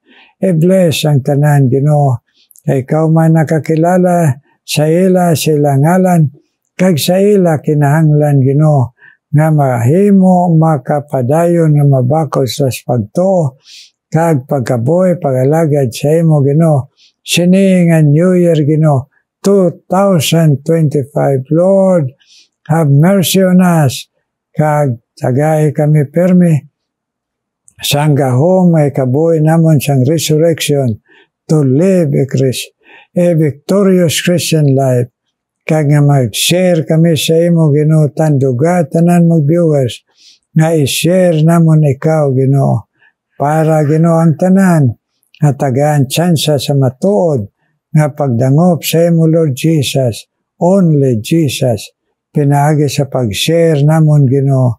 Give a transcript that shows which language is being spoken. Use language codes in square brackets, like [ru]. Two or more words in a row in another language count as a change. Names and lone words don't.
[hil] I-bless ang tanan Ginoo, kay ikaw man nakakilala sa ila sila ngalan, kag sa ila kinahanglan Ginoo nga mahimo makapadayon nga mabakod sa pagtuo kag pagkabuhi pagalagad sa imo Ginoo sini nga [en] New Year [hil] Ginoo 2025. [en] Lord, have mercy on us, [hil] kag tagay kami permi sang gahom may kabuhi namon sang resurrection [en] to live a victorious Christian life, [hil] kag nga mag-share kami sa imo Ginoo tanduga tanan mag viewers nga i-share namon ikaw Ginoo, para Ginoo ang tanan nga tagaan tsansa sa matuod nga pagdangop sa imo Lord Jesus, only Jesus, pinaagi sa pag-share namon Ginoo.